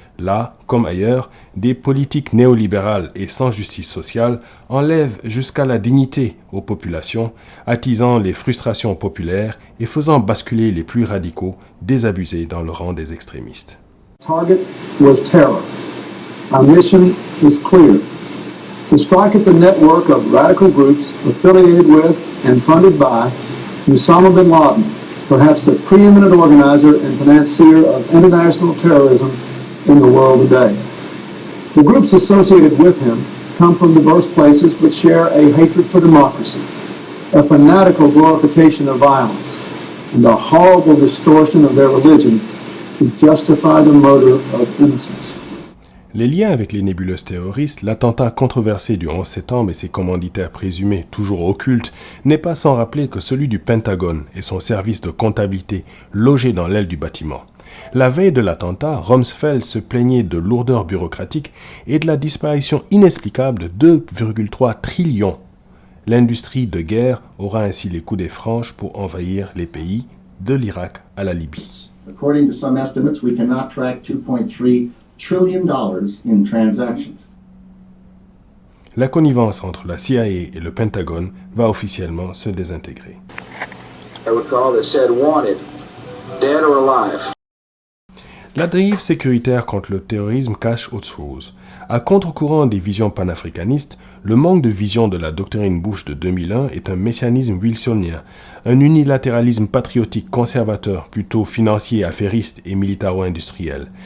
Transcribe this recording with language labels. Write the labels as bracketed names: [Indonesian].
[French] Là, comme ailleurs, des politiques néolibérales et sans justice sociale enlèvent jusqu'à la dignité aux populations, attisant les frustrations populaires et faisant basculer les plus radicaux, désabusés dans le rang des extrémistes. [English] Target was terror. Our mission is clear. To strike at the network of radical groups affiliated with and funded by Osama bin Laden, perhaps the preeminent organizer and financier of international terrorism in the world today. The groups associated with him come from diverse places which share a hatred for democracy, a fanatical glorification of violence, and a horrible distortion of their religion to justify the murder of innocents. [French] Les liens avec les nébuleuses terroristes, l'attentat controversé du 11 septembre et ses commanditaires présumés, toujours occultes, n'est pas sans rappeler que celui du Pentagone et son service de comptabilité logé dans l'aile du bâtiment. La veille de l'attentat, Rumsfeld se plaignait de lourdeur bureaucratique et de la disparition inexplicable de 2,3 trillions. L'industrie de guerre aura ainsi les coudées franches pour envahir les pays de l'Irak à la Libye. [English] According to some estimates, we cannot track $2.3 trillion in transactions. [French] La connivence entre la CIA et le Pentagone va officiellement se désintégrer. [English] I would call the said wanted, dead or alive. [French] La dérive sécuritaire contre le terrorisme cache autre chose. À contre-courant des visions panafricanistes, le manque de vision de la doctrine Bush de 2001 est un messianisme wilsonien, un unilatéralisme patriotique conservateur, plutôt financier, affairiste et militaro-industriel.